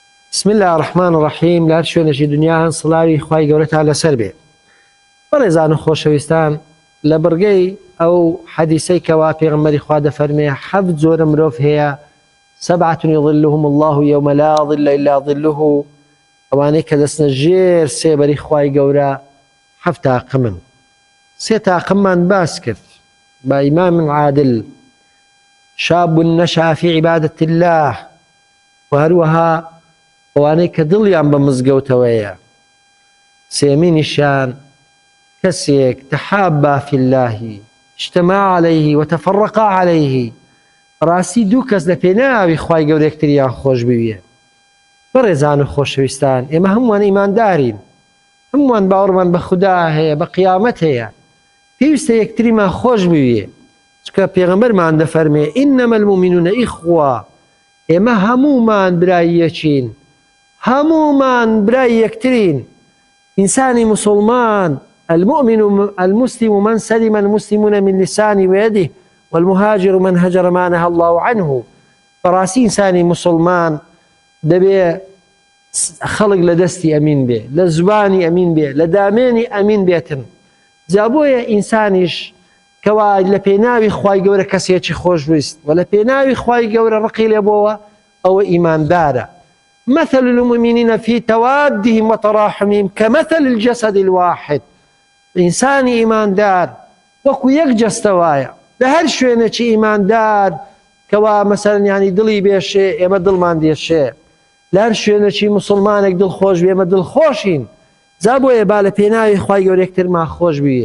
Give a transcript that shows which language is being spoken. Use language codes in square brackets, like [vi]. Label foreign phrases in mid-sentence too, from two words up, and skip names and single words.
[ar] بسم الله الرحمن الرحیم. [ckb] لار شوێنێکی دنیا هەن سڵاوی خوای گەورەتان لەسەر بێ. بەڕێزان و خۆشەویستان، لە بڕگەی ئەو حەدیسەی کەوا پێغەمبەری خوا دەفەرمێ 7 جۆرە مرۆڤ هەیە، 7 [ar] يظلهم الله يوم لا ظل إلا ظله، [ckb] ئەوانەی کە دەستنە ژێر سێبەری خوای گەورە 7 تاقمن. 3 تاقممان باس کرد با ئیمام عادل، [ar] شاب نشأ في عبادة الله، [ckb] وهروها ئەوانەی کە دڵیان بە مزگەوتەوەیە. سێمینیشان کەسێک [ar] تحابا في الله اجتمع عليه وتفرقا عليه، [ckb] ڕاستی دوو کەس لە پێناوی خوای گەورە یەکتریان خۆش بوێ. بەڕێزان و خۆشەویستان، ئێمە هەمووان ئیماندارین، هەمووان باوەڕمان بە خودا هەیە، بە قیامەت هەیە، پێویستە یەکتریمان خۆش بوێ. چکە پێغەمبەرمان دەفەرمێ [ar] ئینەمە المؤمنون ئیخوا، [ckb] ئێمە هەموومان برای یەکین، هەموومان برای یەکترین. ئینسانی مسلمان، [ar] المؤمن المسلم من سلم المسلمون من لسانه ويده، والمهاجر من هجر ما نهى الله عنه. [ckb] بەڕاستی ئینسانی مسلمان دەبێ خەڵک لە دەستی ئەمین بێ، لە زوانی ئەمین بێ، لە دامێنی ئەمین بێتن. جا بۆیە ئینسانیش کەوا لە پێناوی خوای گەورە کەسێکی خۆشویست و لە پێناوی خوای گەورە ڕقی لێبەوە، ئەوە ئیماندارە. [ar] مثل المؤمنين في توادهم وتراحمهم كمثل الجسد الواحد. [ckb] إنسان إيماندار وەکو یەک جەستەوایە، لە هەر شوێنێکی ئیماندار کەوا مەسەڵەن یانی دڵی بێشێ، ئێمە دڵمان دێشێ. لە هەر شوێنێکی مسلمانێک دڵخۆش بێ، ئێمە دڵخۆشین. جا بۆیە با لە پێناوی خوای گەورە یەکترمان خۆش بوێ.